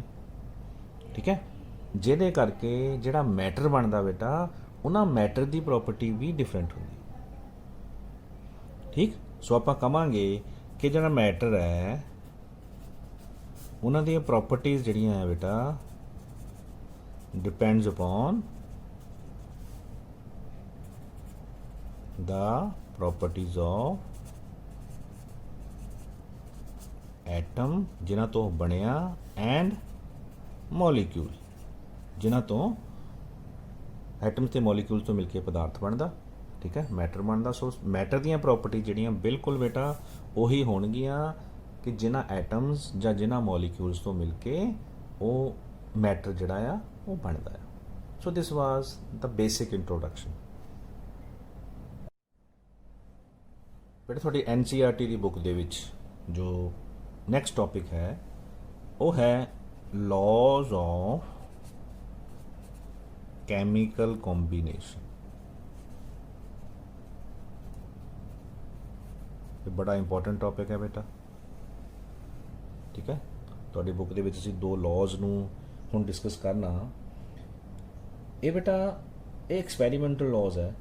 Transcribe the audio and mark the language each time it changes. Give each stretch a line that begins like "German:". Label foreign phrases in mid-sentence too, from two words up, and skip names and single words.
Punjabi: ਠੀਕ ਹੈ, ਜਿਹਦੇ ਕਰਕੇ ਜਿਹੜਾ ਮੈਟਰ ਬਣਦਾ ਬੇਟਾ ਉਹਨਾਂ ਮੈਟਰ ਦੀ ਪ੍ਰੋਪਰਟੀ ਵੀ ਡਿਫਰੈਂਟ ਹੁੰਦੀ। ਠੀਕ, ਸੋ ਆਪਾਂ ਕਹਾਂਗੇ ਕਿ ਜਿਹੜਾ ਮੈਟਰ ਹੈ ਉਹਨਾਂ ਦੀਆਂ ਪ੍ਰੋਪਰਟੀਜ਼ ਜਿਹੜੀਆਂ ਹੈ ਬੇਟਾ
English: depends upon the properties of atom
Punjabi: ਜਿਨ੍ਹਾਂ ਤੋਂ ਬਣਿਆ
English: and molecule
Punjabi: ਜਿਨ੍ਹਾਂ ਤੋਂ ਐਟਮਸ ਤੇ ਮੋਲੀਕਿਊਲਸ ਤੋਂ ਮਿਲ ਕੇ ਪਦਾਰਥ ਬਣਦਾ।
Hindi: ठीक है, मैटर बनता। सो मैटर
Punjabi: ਦੀਆਂ प्रॉपर्टी ਜਿਹੜੀਆਂ ਬਿਲਕੁਲ ਬੇਟਾ ਉਹੀ ਹੋਣਗੀਆਂ ਕਿ ਜਿਨ੍ਹਾਂ ਐਟਮਸ ਜਾਂ ਜਿਨ੍ਹਾਂ ਮੋਲੀਕਿਊਲਸ ਤੋਂ ਮਿਲ ਕੇ ਉਹ ਮੈਟਰ ਜਿਹੜਾ ਆ ਉਹ ਬਣਦਾ ਆ।
English: so this was the basic introduction.
Punjabi: ਬੇਟਾ ਤੁਹਾਡੀ NCERT ਦੀ ਬੁੱਕ ਦੇ ਵਿੱਚ ਜੋ ਨੈਕਸਟ ਟੌਪਿਕ ਹੈ ਉਹ ਹੈ
English: laws of chemical combination।
Punjabi: ਇਹ ਬੜਾ ਇੰਪੋਰਟੈਂਟ ਟੌਪਿਕ ਹੈ ਬੇਟਾ, ਠੀਕ ਹੈ। ਤੁਹਾਡੀ ਬੁੱਕ ਦੇ ਵਿੱਚ ਅਸੀਂ ਦੋ ਲਾਜ਼ ਨੂੰ ਹੁਣ ਡਿਸਕਸ ਕਰਨਾ। ਇਹ ਬੇਟਾ ਇਹ ਐਕਸਪੈਰੀਮੈਂਟਲ ਲਾਜ਼ ਹੈ।